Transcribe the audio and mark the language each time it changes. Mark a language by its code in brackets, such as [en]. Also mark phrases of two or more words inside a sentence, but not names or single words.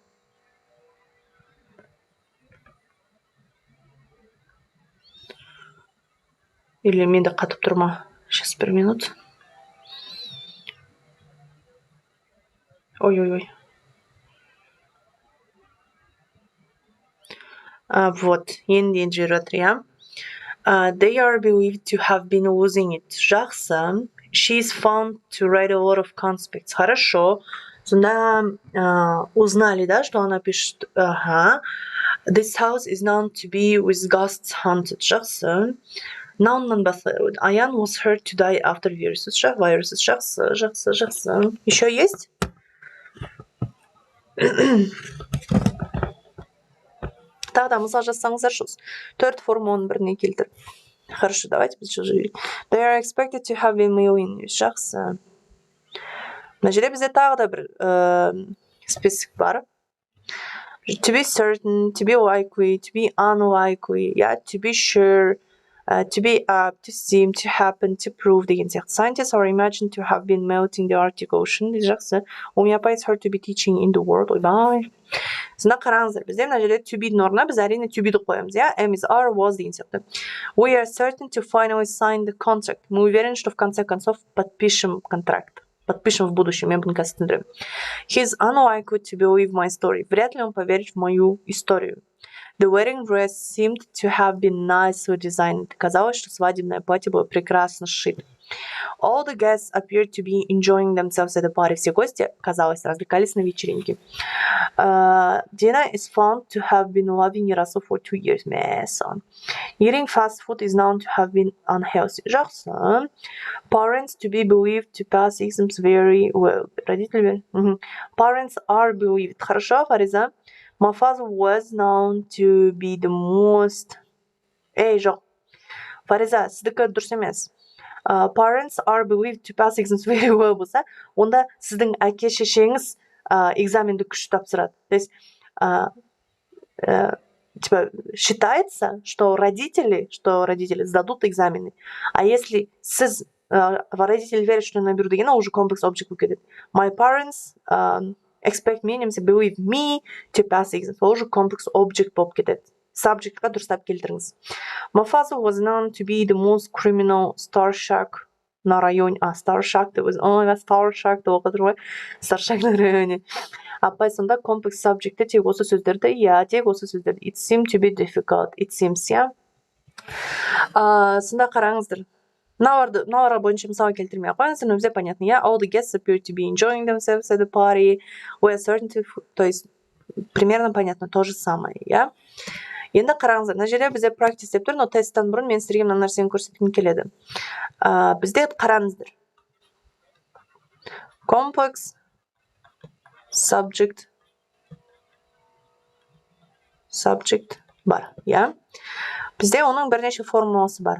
[kk] Или менде қатып тұр ма? Сейчас бір минут. Ой. Вот, енді жүріп жатыр, иә? [en] They are believed to have been losing it. [kk] Жақсы. [en] She's found to write a lot of conspects. [ru] Хорошо. Сонда узнали, да, что она пишет. Ага. [en] This house is known to be with ghosts haunted. [kk] Жақсы. Nounнан басталады. [en] Аян was heard to die after viruses. [ru] Жақсы. Еще есть? [kk] Тағы да мысал жазсаңыздар шоз. Төрт формуланың біріне келтір. [ru] Хорошо, давайте біз уже видим. [en] They are expected to have been millionaires. [kk] Жақсы. Мына жерде бізде тағы да бір список бар. [en] To be certain, to be likely, to be unlikely, yeah, to be sure, to be up, to seem, to happen, to prove [kk] деген сияқты. [en] Scientists are imagined to have been melting the Arctic Ocean. [kk] Жақсы. [en] Homeopathy is heard to be teaching in the world. [kk] Ойбай. Сонда қараңыздар, бізде мына жерде [en] to be- [kk] дің орнына біз әрине [en] to be- [kk] ді қоямыз, иә? [en] Am is are, was [kk] деген сияқты. [en] We are certain to finally sign the contract. [ru] Мы уверены, что в конце концов подпишем контракт. Подпишем в будущем, я бы не. [en] He's unlikely to believe my story. [ru] Вряд ли он поверит в мою историю. [en] The wedding dress seemed to have been nicely designed. [ru] Казалось, что свадебное платье было прекрасно сшито. [en] All the guests appeared to be enjoying themselves at the party. [ru] Все гости, казалось, развлекались на вечеринке. [en] Dina is found to have been loving Ярослав for 2 years. Son. Eating fast food is known to have been unhealthy. [kk] Жақсы. [en] Parents to be believed to pass exams very well. Родители. Parents are believed. [ru] Хорошо, Фариза. [en] My father was known to be the most... [kk] жоқ. Фариза, сіздікі дұрыс емес. [en] Parents are believed to pass exams very well [kk] болса, онда сіздің әке-шешеңіз экзаменді күшті тапсырады. [ru] То есть, типа считается, что родители сдадут экзамены. А если сіз родители верят, что наберу деген, уже комплекс object [kk] болып кетеді. [en] My parents expect me, немесе believe me to pass exam. [kk] Ол уже комплекс object болып кетеді. Subjectқа дұрыстап келтіріңіз. [en] My father was known to be the most criminal star shark [ru] на районе. [en] Star shark [kk] деп [en] star shark [kk] деп оқып тұр ғой. [en] Star shark [ru] на районе. [kk] Апай сонда комплекс subjectте тек осы сөздерді, тек осы сөздерді. [en] It seemed to be difficult. It seems, [kk] сонда қараңыздар. Мыналарға бойынша мысал келтірмей қойыңыз, [ru] но все понятно. [en] All the guests appeared to be enjoying themselves at the party. We are certain to... [ru] То есть, примерно понятно, то же самое, [kk] Енді қараңыздар, мына жерде бізде practice деп тұр, но тесттен бұрын мен сіздерге мына нәрсені көрсеткім келеді. Бізде қараңыздар. [en] Complex subject [kk] бар, Бізде оның бірнеше формуласы бар.